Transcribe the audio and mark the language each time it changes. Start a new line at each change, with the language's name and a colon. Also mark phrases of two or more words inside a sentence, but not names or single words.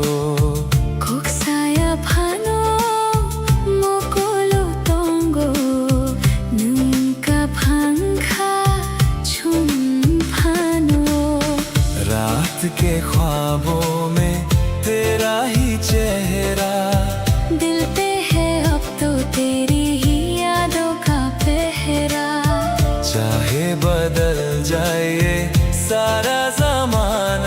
Kok Borok: Koksaya phano mokolo tongo nunca phangkha chum phano
Hindi: रात के ख्वाबों में तेरा ही चेहरा दिल पे है अब तो तेरी ही यादों का पहरा चाहे बदल जाए ये सारा जमाना